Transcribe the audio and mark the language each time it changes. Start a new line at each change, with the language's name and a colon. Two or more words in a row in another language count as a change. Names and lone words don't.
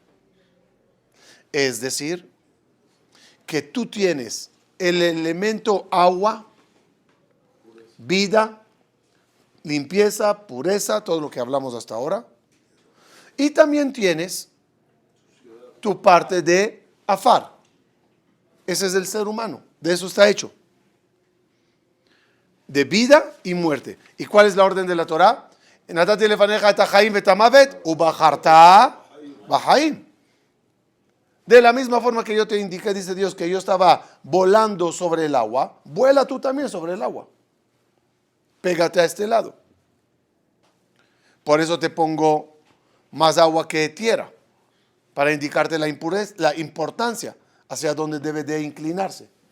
Spanish: Es decir, que tú tienes el elemento agua, vida, limpieza, pureza, todo lo que hablamos hasta ahora. Y también tienes tu parte de afar. Ese es el ser humano. De eso está hecho. De vida y muerte. ¿Y cuál es la orden de la Torá?
Hebrew: נתתי לפניך את החיים ואת המוות ובחרת בחיים.
Spanish: De la misma forma que yo te indiqué, dice Dios, que yo estaba volando sobre el agua, vuela tú también sobre el agua. Pégate a este lado. Por eso te pongo más agua que tierra, para indicarte la impureza, la importancia hacia donde debe de inclinarse.